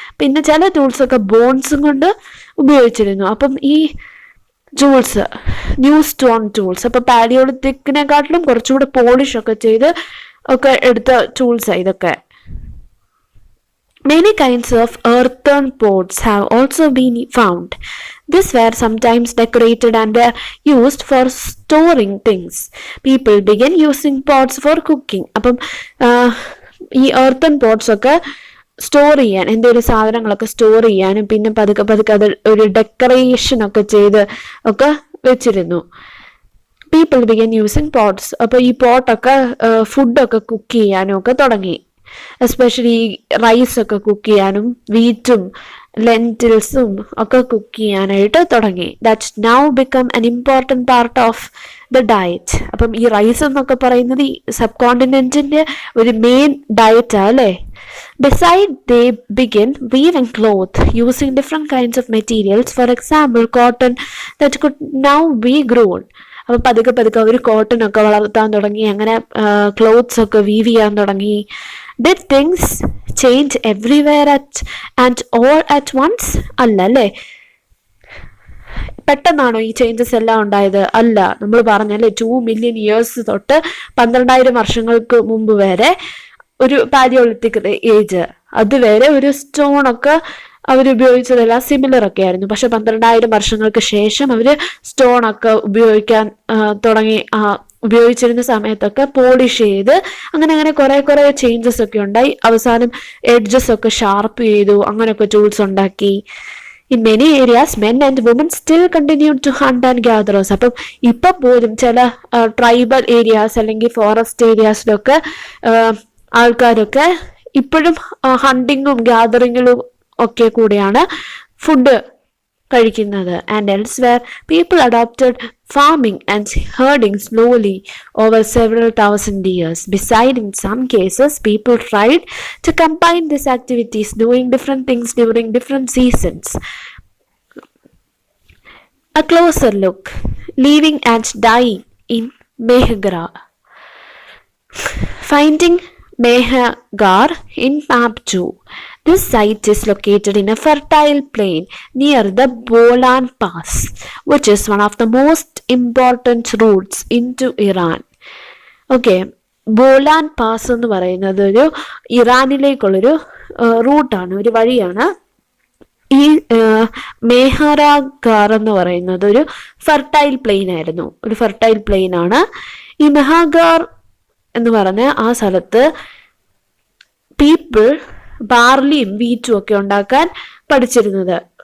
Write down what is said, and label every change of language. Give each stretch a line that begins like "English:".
Malayalam: പിന്നെ ചില ടൂൾസ് ഒക്കെ ബോൺസും കൊണ്ട് ഉപയോഗിച്ചിരുന്നു. അപ്പം ഈ ടൂൾസ് ന്യൂ സ്റ്റോൺ ടൂൾസ് അപ്പോൾ പാലിയോളിത്തിക്കിനെക്കാട്ടിലും കുറച്ചുകൂടെ പോളിഷ് ഒക്കെ ചെയ്ത് ഒക്കെ എടുത്ത ടൂൾസാണ് ഇതൊക്കെ.
English: Many kinds of earthen pots have also been found. These were sometimes decorated and were used for storing things. People began using pots for cooking.
Malayalam: അപ്പം ഈ
English: earthen pots
Malayalam: ഒക്കെ സ്റ്റോർ ചെയ്യാൻ, എന്തെങ്കിലും സാധനങ്ങളൊക്കെ സ്റ്റോർ ചെയ്യാനും പിന്നെ പതുക്കെ പതുക്കെ അത് ഒരു ഡെക്കറേഷൻ ഒക്കെ ചെയ്ത് ഒക്കെ വെച്ചിരുന്നു.
English: People began using pots.
Malayalam: അപ്പോൾ ഈ പോട്ടൊക്കെ ഫുഡൊക്കെ കുക്ക് ചെയ്യാനും ഒക്കെ തുടങ്ങി. എസ്പെഷ്യലി റൈസ് ഒക്കെ കുക്ക് ചെയ്യാനും വീറ്റും ലെൻറ്റിൽസും ഒക്കെ കുക്ക് ചെയ്യാനായിട്ട് തുടങ്ങി.
English: That now become an important part of the diet.
Malayalam: അപ്പം ഈ റൈസ് എന്നൊക്കെ പറയുന്നത് ഈ സബ് കോണ്ടിനെന്റിന്റെ ഒരു മെയിൻ ഡയറ്റാണ് അല്ലേ.
English: Beside, they begin weaving cloth using different kinds of materials. For example, cotton that could now be grown.
Malayalam: അപ്പം പതുക്കെ പതുക്കെ അവർ കോട്ടൺ ഒക്കെ വളർത്താൻ തുടങ്ങി, അങ്ങനെ ക്ലോത്ത്സ് ഒക്കെ വീവ് ചെയ്യാൻ തുടങ്ങി.
English: Did things change everywhere and all at once?
Malayalam: അല്ല അല്ലേ, പെട്ടെന്നാണോ ഈ ചേഞ്ചസ് എല്ലാം ഉണ്ടായത്? അല്ല. നമ്മൾ പറഞ്ഞല്ലേ 2 മില്യൺ ഇയേഴ്സ് തൊട്ട് 12,000 വർഷങ്ങൾക്ക് മുമ്പ് വരെ ഒരു പാലിയോളിത്തിക് ഏജ്, അതുവരെ ഒരു സ്റ്റോൺ ഒക്കെ അവരുപയോഗിച്ചതെല്ലാം സിമിലർ ഒക്കെ ആയിരുന്നു. പക്ഷെ 12,000 വർഷങ്ങൾക്ക് ശേഷം അവര് സ്റ്റോൺ ഒക്കെ ഉപയോഗിക്കാൻ തുടങ്ങി. ഉപയോഗിച്ചിരുന്ന സമയത്തൊക്കെ പോളിഷ് ചെയ്ത് അങ്ങനെ അങ്ങനെ കുറെ ചേഞ്ചസ് ഒക്കെ ഉണ്ടായി. അവസാനം എഡ്ജസ് ഒക്കെ ഷാർപ്പ് ചെയ്തു, അങ്ങനെയൊക്കെ ടൂൾസ് ഉണ്ടാക്കി.
English: In many areas, men and women still continued to hunt and gather.
Malayalam: അപ്പം ഇപ്പൊ പോലും ചില ട്രൈബൽ ഏരിയാസ് അല്ലെങ്കിൽ ഫോറസ്റ്റ് ഏരിയാസിലൊക്കെ ആൾക്കാരൊക്കെ ഇപ്പോഴും ഹണ്ടിങ്ങും ഗ്യാതറിങ്ങിലും ഒക്കെ കൂടിയാണ് ഫുഡ് കഴിക്കുന്നത്.
English: And elsewhere people adopted farming and herding slowly over several thousand years. Besides, in some cases, people tried to combine these activities, doing different things during different seasons. A closer look. Living and dying in Mehrgarh. Finding Mehrgarh in map 2. This site is located in a fertile plain near the Bolan Pass, which is one of the most important routes into Iran.
Malayalam: Okay, ബോലാൻ pass എന്ന് പറയുന്നത് ഒരു ഇറാനിലേക്കുള്ളൊരു റൂട്ടാണ്, ഒരു വഴിയാണ്. ഈ മെഹ്റാഗാർ എന്ന് പറയുന്നത് ഒരു ഫെർട്ടൈൽ പ്ലെയിൻ ആയിരുന്നു, ഒരു ഫെർട്ടൈൽ പ്ലെയിൻ ആണ്. ഈ മെഹ്റാഗാർ എന്ന് പറഞ്ഞ ആ സ്ഥലത്ത് പീപ്പിൾ ബാർലിയും വീറ്റും ഒക്കെ ഉണ്ടാക്കാൻ പഠിച്ചിരുന്നത്.